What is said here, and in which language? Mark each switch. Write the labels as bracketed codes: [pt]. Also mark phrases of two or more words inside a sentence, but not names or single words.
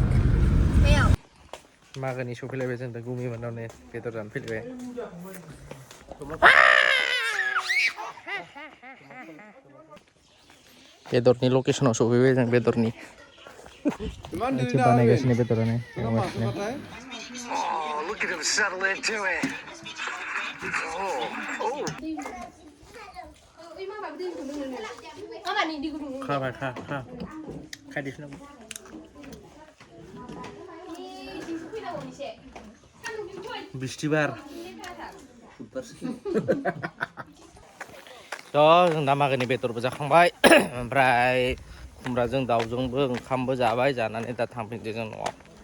[brx] मागोनि सफैलायबाय जों दा गुमि मोनाव नै बेदर जानो फैलायबाय बेदरनि लकेसनाव सफैबाय जों बेदरनि एसे बानायगासिनो बेदरानो [en] look at him settle into it [brx] बिस्थिबार जों दा मागोनि बेदरबो जाखांबाय ओमफ्राय खुमब्राजों दाउजोंबो ओंखामबो जाबाय जानानै दा थांफिनसै जों न'आव